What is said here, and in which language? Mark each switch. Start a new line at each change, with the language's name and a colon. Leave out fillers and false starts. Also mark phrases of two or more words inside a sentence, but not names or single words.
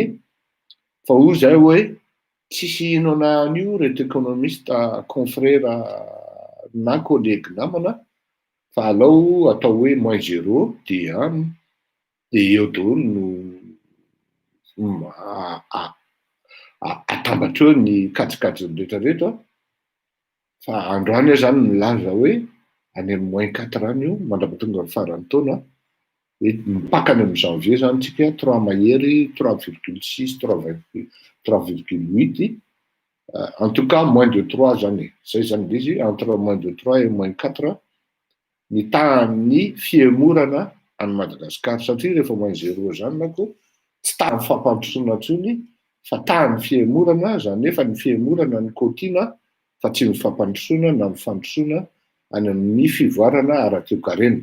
Malagasy: Fa hoy zay hoe tsisy ino an'io reto
French: économiste confrère
Malagasy: na collègue namana fa alao atao hoe -0 dia eo daholo no atambatra eo ny kajikajiny rehetrarehetra. Fa androany zany milaza hoe any amin'ny -4 any io mandrapatonga ny faran'ny taona, mipakany amin'ny janvier zany tsika 3 mahery 3,6 3,8,
French: en tout cas
Malagasy: -3 zany, zay zany izy
French: entre -3 et -4
Malagasy: ny tahan'ny fiemorana any Madagasikara, satria rehefa -0 zany manko tsy tahan'ny fampandrosoana intsony fa tahan'ny fiemorana, zany hoe fa ny fiemorana ny kotiana fa tsy ny fampandrosoana na ny fandrosoana any amin'ny fivoarana ara-toe-karena.